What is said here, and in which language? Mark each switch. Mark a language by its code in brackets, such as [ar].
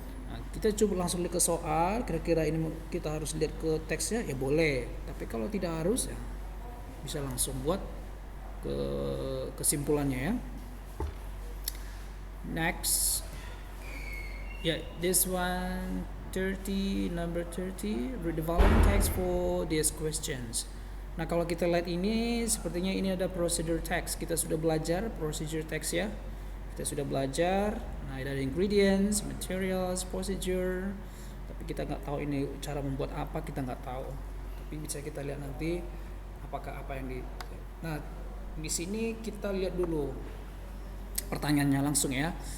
[id] Nah, kita coba langsung lihat ke soal. Kira-kira ini kita harus lihat ke teksnya ya boleh. Tapi kalau tidak harus ya bisa langsung buat ke kesimpulannya ya. [en] Next. Yeah, this one 30, number 30, read the following text for these questions. [id] Nah, kalau kita lihat ini sepertinya ini ada procedure text. Kita sudah belajar procedure text ya. Kita sudah belajar. Nah, ada ingredients, materials, procedure. Tapi kita nggak tahu ini cara membuat apa, kita nggak tahu. Tapi bisa kita lihat nanti apakah apa yang Nah, di sini kita lihat dulu pertanyaannya langsung ya.